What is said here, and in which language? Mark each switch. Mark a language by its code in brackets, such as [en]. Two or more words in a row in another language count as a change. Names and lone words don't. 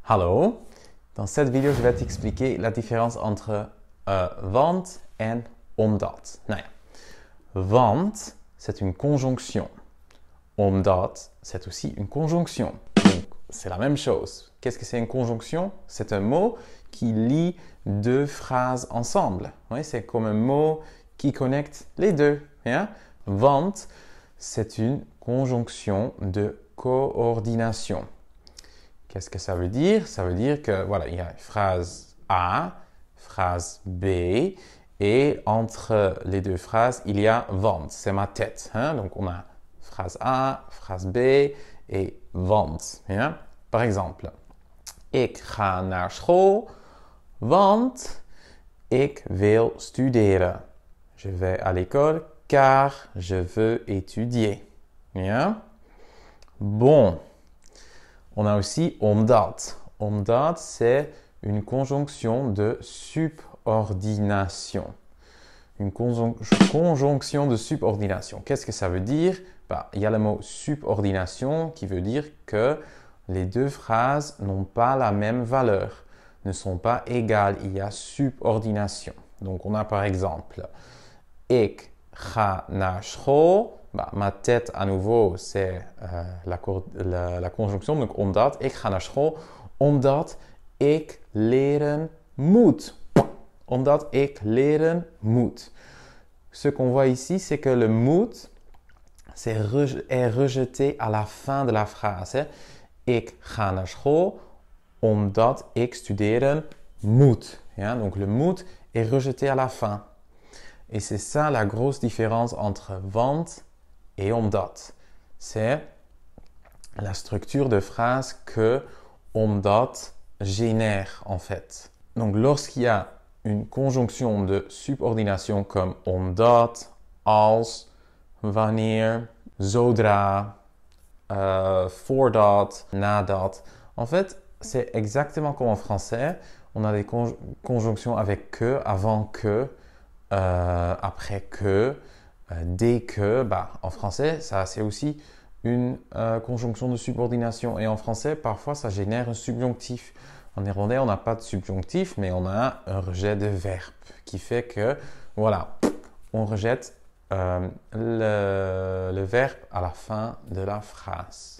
[fr] Hallo, dans cette vidéo, je vais t'expliquer la différence entre [nl] want en omdat. Nou ja, want, [fr] c'est une conjonction. Omdat, c'est aussi une conjonction. Donc, c'est la même chose. Qu'est-ce que c'est une conjonction? C'est un mot qui lie deux phrases ensemble. Oui, c'est comme un mot qui connecte les deux. Hein? Want, c'est une conjonction de coordination. Qu'est-ce que ça veut dire? Ça veut dire que, voilà, il y a phrase A, phrase B, et entre les deux phrases, il y a want, c'est ma tête. Hein? Donc, on a phrase A, phrase B et want. Hein? Par exemple, [nl] ik ga naar school, want ik wil studeren. [fr] Je vais à l'école car je veux étudier. Hein? Bon. On a aussi omdat. Omdat, c'est une conjonction de subordination. Une conjonction de subordination. Qu'est-ce que ça veut dire? Il y a le mot subordination qui veut dire que les deux phrases n'ont pas la même valeur, ne sont pas égales. Il y a subordination. Donc, on a par exemple [nl] ik ga naar school. [fr] Ma tête, à nouveau, c'est la conjonction. Donc, [nl] omdat, ik ga naar school. Omdat ik leren moet. Omdat ik leren moet. [fr] Ce qu'on voit ici, c'est que le moet est rejeté à la fin de la phrase. Hein? [nl] Ik ga naar school omdat ik studeren moet. Ja? [fr] Donc, le moet est rejeté à la fin. Et c'est ça la grosse différence entre want et omdat. C'est la structure de phrase que omdat génère en fait. Donc lorsqu'il y a une conjonction de subordination comme [nl] omdat, als, wanneer, zodra, voordat, nadat. [fr] En fait, c'est exactement comme en français. On a des conjonctions avec que, avant que, après que, dès que. En français, ça c'est aussi une conjonction de subordination. Et en français, parfois, ça génère un subjonctif. En néerlandais, on n'a pas de subjonctif, mais on a un rejet de verbe qui fait que, voilà, on rejette le verbe à la fin de la phrase.